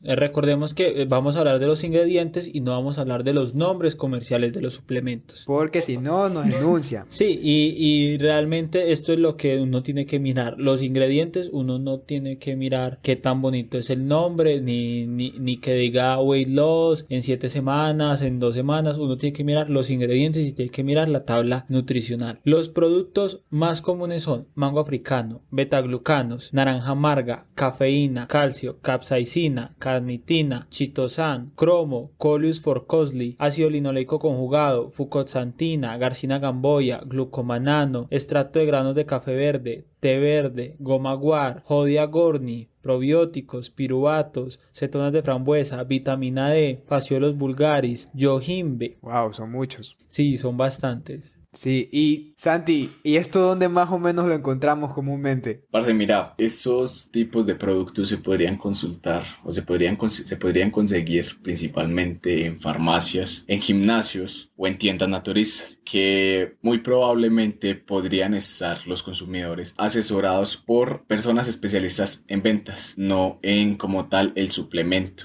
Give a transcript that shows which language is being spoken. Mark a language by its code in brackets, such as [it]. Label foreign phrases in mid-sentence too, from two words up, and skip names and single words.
[es] Recordemos que vamos a hablar de los ingredientes y no vamos a hablar de los nombres comerciales de los suplementos. Porque si no, nos denuncian. Sí, y realmente esto es lo que uno tiene que mirar. Los ingredientes, uno no tiene que mirar qué tan bonito es el nombre, ni que diga [en] weight loss [es] en 7 semanas, en 2 semanas. Uno tiene que mirar los ingredientes y tiene que mirar la tabla nutricional. Los productos más comunes son mango africano, betaglucanos, naranja amarga, cafeína, calcio, capsaicina, carnitina, chitosan, cromo, coleus forcosli, ácido linoleico conjugado, fucoxantina, garcina gamboya, glucomanano, extracto de granos de café verde, té verde, goma guar, jodia gorni, probióticos, piruvatos, cetonas de frambuesa, vitamina D, fasciolos vulgaris, yojimbe. Wow, son muchos. Sí, son bastantes. Sí, y Santi, ¿y esto dónde más o menos lo encontramos comúnmente? Parce, mira, esos tipos de productos se podrían consultar o se podrían conseguir principalmente en farmacias, en gimnasios o en tiendas naturistas, que muy probablemente podrían estar los consumidores asesorados por personas especialistas en ventas, no en como tal el suplemento.